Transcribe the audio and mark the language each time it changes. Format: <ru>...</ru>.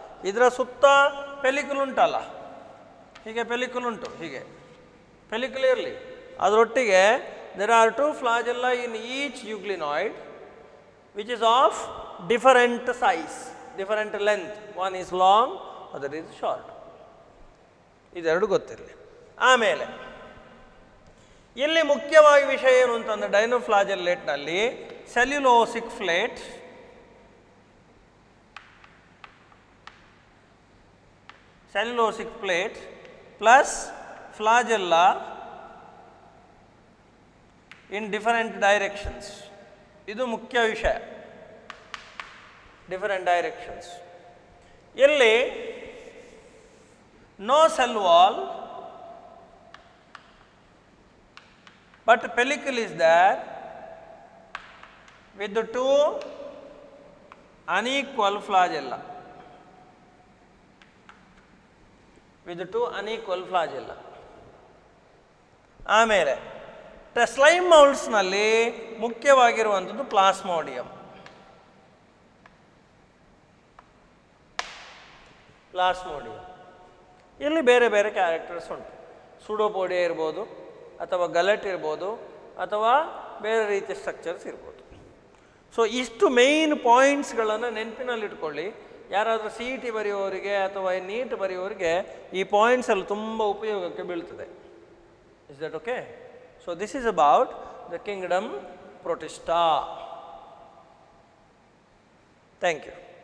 <kn>ಇದರ ಸುತ್ತ ಪೆಲಿಕಲ್ ಉಂಟಲ್ಲ, ಹೀಗೆ ಪೆಲಿಕಲ್ ಉಂಟು, ಹೀಗೆ ಪೆಲಿಕಲ್ ಇರಲಿ, ಅದರೊಟ್ಟಿಗೆ</kn> <en>there are 2 flagella in each euglenoid which is of different size, different length. One is long, other is short.</en> <kn>ಇದೆರಡು ಗೊತ್ತಿರಲಿ. ಆಮೇಲೆ ಇಲ್ಲಿ ಮುಖ್ಯವಾಗಿ ವಿಷಯ ಏನು ಅಂತಂದರೆ, ಡೈನೋಫ್ಲಾಜೆಲ್ಲೇಟ್ನಲ್ಲಿ ಸೆಲ್ಯುಲೋಸಿಕ್ ಪ್ಲೇಟ್, ಸೆಲ್ಯುಲೋಸಿಕ್ ಪ್ಲೇಟ್</kn> <en>Plus flagella in different directions.</en> <kn>ಇದು ಮುಖ್ಯ ವಿಷಯ, ಡಿಫರೆಂಟ್ ಡೈರೆಕ್ಷನ್ಸ್.</kn> <en>ಇಲ್ಲಿ no cell wall, but pellicle is there with the 2 unequal flagella, with the 2 unequal flagella.</en> <kn>ಆಮೇಲೆ ಸ್ಲೈಮ್ ಮೌಲ್ಡ್ಸ್ನಲ್ಲಿ ಮುಖ್ಯವಾಗಿರುವಂಥದ್ದು ಪ್ಲಾಸ್ಮೋಡಿಯಂ. ಪ್ಲಾಸ್ಮೋಡಿಯಂ ಇಲ್ಲಿ ಬೇರೆ ಬೇರೆ ಕ್ಯಾರೆಕ್ಟರ್ಸ್ ಉಂಟು. ಸುಡೋಪೋಡಿಯಾ ಇರ್ಬೋದು, ಅಥವಾ ಗಲೆಟ್ ಇರ್ಬೋದು, ಅಥವಾ ಬೇರೆ ರೀತಿಯ ಸ್ಟ್ರಕ್ಚರ್ಸ್ ಇರ್ಬೋದು. ಸೊ ಇಷ್ಟು ಮೇಯ್ನ್ ಪಾಯಿಂಟ್ಸ್ಗಳನ್ನು ನೆನಪಿನಲ್ಲಿಟ್ಕೊಳ್ಳಿ. ಯಾರಾದರೂ CET ಬರೆಯುವವರಿಗೆ ಅಥವಾ ನೀಟ್ ಬರೆಯುವವರಿಗೆ ಈ ಪಾಯಿಂಟ್ಸ್ ಎಲ್ಲ ತುಂಬ ಉಪಯೋಗಕ್ಕೆ ಬೀಳ್ತದೆ.</kn> <en>Is that okay? So this is about the kingdom Protista. Thank you.</en>